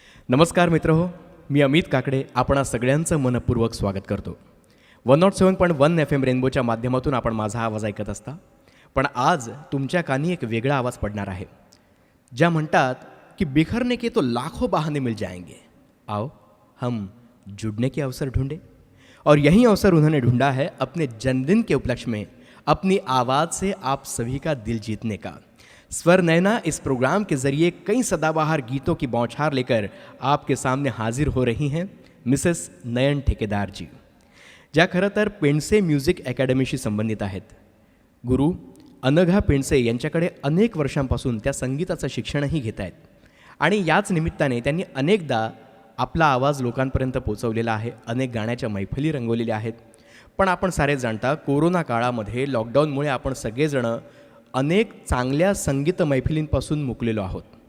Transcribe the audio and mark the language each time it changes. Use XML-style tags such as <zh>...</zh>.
<mr>नमस्कार मित्रहो, मी अमित काकडे आपणा सगळ्यांचं मनपूर्वक स्वागत करतो. 107.1 FM रेनबोच्या माध्यमातून आपण माझा आवाज ऐकत असता. पण आज तुमच्या कानी एक वेगळा आवाज पडणार आहे. ज्या म्हणतात की</mr> <hi>बिखरने के तो लाखों बहाने मिल जाएंगे, आओ हम जुड़ने के अवसर ढूंढे. और यही अवसर उन्होंने ढूंढा है अपने जन्मदिन के उपलक्ष्य में अपनी आवाज़ से आप सभी का दिल जीतने का. स्वर नैना इस प्रोग्राम के ज़रिए कई सदाबहार गीतों की बौछार लेकर आपके सामने हाजिर हो रही हैं मिसेस नयन ठेकेदार जी,</hi> <mr>ज्या खरं तर पेंडसे म्युझिक अकॅडमीशी संबंधित आहेत. गुरु अनघा पेंडसे यांच्याकडे अनेक वर्षांपासून त्या संगीताचं शिक्षणही घेत आहेत आणि याच निमित्ताने त्यांनी अनेकदा आपला आवाज लोकांपर्यंत पोचवलेला आहे. अनेक गाण्याच्या मैफली रंगवलेल्या आहेत. पण आपण सारे जाणता कोरोना काळामध्ये लॉकडाऊनमुळे आपण सगळेजणं अनेक चांगल्या संगीत मैफिलींपासून मुकलेलो आहोत.</mr>